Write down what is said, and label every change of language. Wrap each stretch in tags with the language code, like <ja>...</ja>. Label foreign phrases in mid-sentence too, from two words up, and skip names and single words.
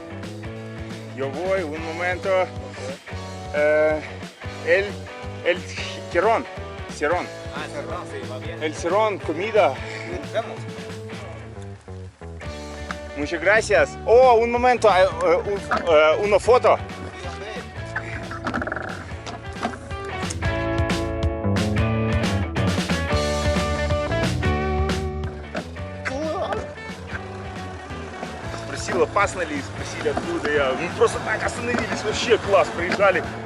<es>Yo voy, un momento. El Cerrón. Cerrón. Ah, Cerrón, sí, va bien. El Cerrón, comida. Vamos. Muchas gracias. Oh, un momento, una foto.</es> <ru>Класс! Спросил, опасно ли, спросили, откуда я. Мы просто так остановились, вообще класс, проезжали.</ru>